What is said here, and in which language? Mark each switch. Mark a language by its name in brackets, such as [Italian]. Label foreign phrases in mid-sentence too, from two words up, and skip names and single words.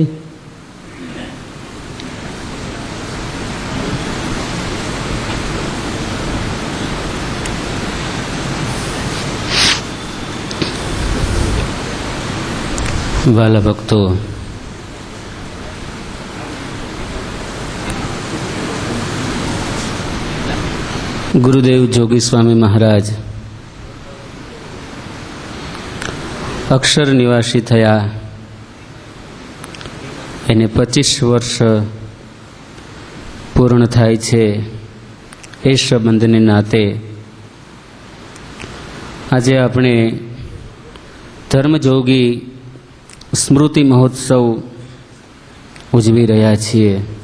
[Gujarati] વહાલા ભક્તો, ગુરુદેવ જોગી સ્વામી મહારાજ અક્ષર નિવાસી થયા એને 25 વર્ષ પૂર્ણ થાય છે। એ સંબંધને નાતે આજે આપણે ધર્મજોગી સ્મૃતિ મહોત્સવ ઉજવી રહ્યા છીએ।